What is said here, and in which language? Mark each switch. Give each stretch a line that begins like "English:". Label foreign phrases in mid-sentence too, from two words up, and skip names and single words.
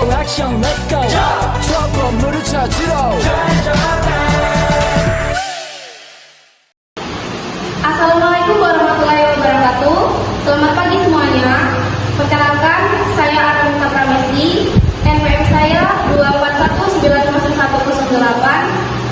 Korean: 액션
English: let's go
Korean: 저 건물을 찾으러
Arabic: السلام عليكم ورحمة الله وبركاته.
Indonesian: Selamat pagi semuanya. Perkenalkan, saya Arunta Pramesti. NPM saya 241951108.